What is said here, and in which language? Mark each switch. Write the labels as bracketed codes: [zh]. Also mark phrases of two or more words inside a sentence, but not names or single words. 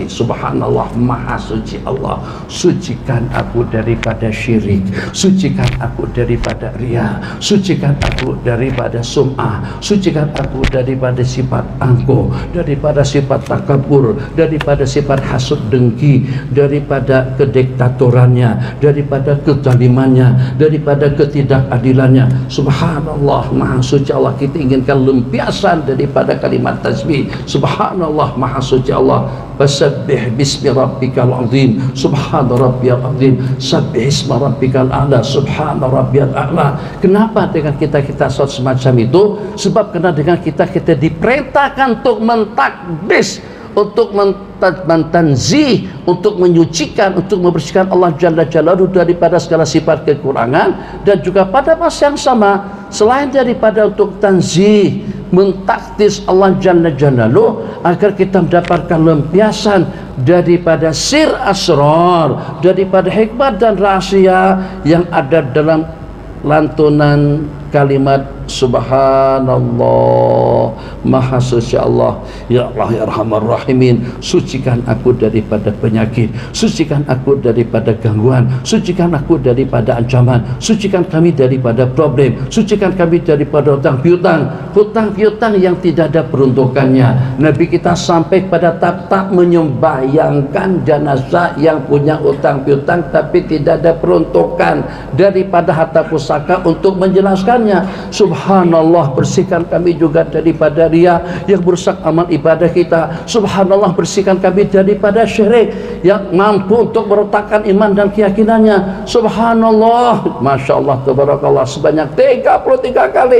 [ms] Subhanallah, maha suci Allah, sucikan aku daripada syirik, sucikan aku daripada riya, sucikan aku daripada sum'ah, sucikan aku daripada sifat angkuh, daripada sifat takabur, daripada sifat hasud dengki, daripada kediktatorannya, daripada kezalimannya, daripada ketidakadilannya. Subhanallah, maha suci Allah. Kita inginkan lempiasan daripada kalimat tasbih. Subhanallah, maha suci Allah. [ar] فسبح باسم ربك العظيم، سبحان ربي العظيم، سبح اسم ربك الأعلى، سبحان ربي الأعلى. [ms] Kenapa dengan kita sholat semacam itu? Sebab karena dengan kita diperintahkan untuk mentakdis, untuk mentanzih, untuk menyucikan, untuk membersihkan Allah [ar] جل جلاله [ms] daripada segala sifat kekurangan. Dan juga pada masa yang sama, selain daripada untuk tanzih, mentakdis Allah [ar] جل جلاله, [ms] agar kita mendapatkan lempiasan daripada [ar] سر أسرار, [ms] daripada hikmat dan rahasia yang ada dalam lantunan kalimat Subhanallah, maha suci Allah. [ar] يا الله يا أرحم الراحمين, [ms] sucikan aku daripada penyakit, sucikan aku daripada gangguan, sucikan aku daripada ancaman, sucikan kami daripada problem, sucikan kami daripada hutang piutang yang tidak ada peruntukannya. Nabi kita sampai pada tahap tak menyembahyangkan jenazah yang punya hutang piutang tapi tidak ada peruntukan daripada harta pusaka untuk menjelaskannya. Subhanallah, bersihkan kami juga daripada riya yang merusak amal ibadah kita. Subhanallah, bersihkan kami daripada syirik yang mampu untuk meretakkan iman dan keyakinannya. Subhanallah, [ar] ما شاء الله، تبارك الله, [ms] sebanyak 33 kali.